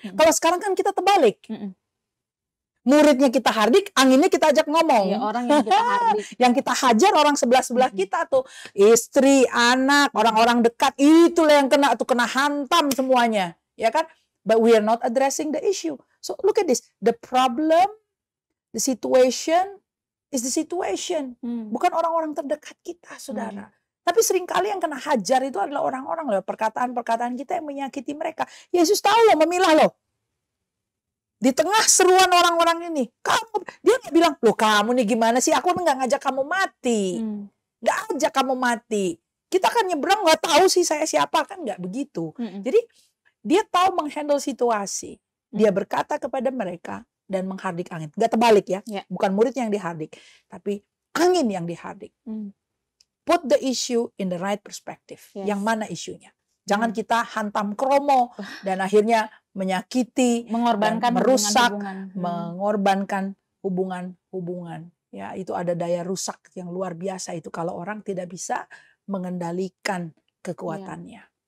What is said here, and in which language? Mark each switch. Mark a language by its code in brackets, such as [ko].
[id] Kalau sekarang kan kita terbalik. Muridnya kita hardik, anginnya kita ajak ngomong. Iya, orang yang kita hardik. Yang kita hajar orang sebelah-sebelah kita tuh. Istri, anak, orang-orang dekat, itulah yang kena tuh, kena hantam semuanya. Ya kan? [en] But we are not addressing the issue. So look at this. The problem, the situation is the situation. [id] Bukan orang-orang terdekat kita, saudara. Tapi seringkali yang kena hajar itu adalah orang-orang loh. Perkataan-perkataan kita yang menyakiti mereka. Yesus tahu loh, memilah loh. Di tengah seruan orang-orang ini, dia nggak bilang, loh kamu nih gimana sih? Aku nggak ngajak kamu mati, nggak ajak kamu mati. Kita kan nyebrang nggak tahu sih saya siapa, kan nggak begitu. Jadi dia tahu menghandle situasi. Dia berkata kepada mereka dan menghardik angin. Nggak terbalik ya, bukan muridnya yang dihardik, tapi angin yang dihardik. [en] Put the issue in the right perspective. [id] Yang mana isunya? Jangan kita hantam kromo dan akhirnya menyakiti, mengorbankan, merusak, hubungan. mengorbankan hubungan-hubungan. Ya, itu ada daya rusak yang luar biasa itu kalau orang tidak bisa mengendalikan kekuatannya.